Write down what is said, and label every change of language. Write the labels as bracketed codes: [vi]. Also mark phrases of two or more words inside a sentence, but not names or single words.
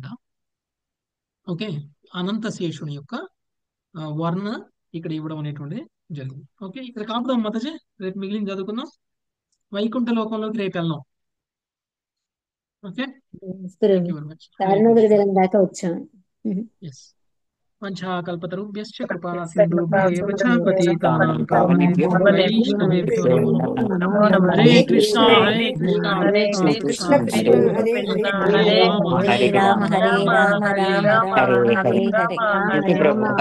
[te] ఓకే, అనంత శేషుని యొక్క వర్ణ ఇక్కడ ఇవ్వడం అనేటువంటి జరిగింది. ఓకే, ఇక్కడ కాపుదాం మాతాజీ, రేపు మిగిలిన చదువుకుందాం. వైకుంఠ లోకంలోకి రేపు వెళ్దాం. ఓకే, [en] Thank you very much. [te] కారణోదయం దాకా వచ్చాం. [sa] ఎస్, వంచాకల్పతరుభ్యశ్చ కృపా సింధుభ్యేవ చ పతితానాం పావనేభ్యో వైష్ణవేభ్యో నమో నమః. హరే కృష్ణ హరే కృష్ణ కృష్ణ కృష్ణ హరే హరే హరే రామ హరే రామ రామ రామ హరే హరే.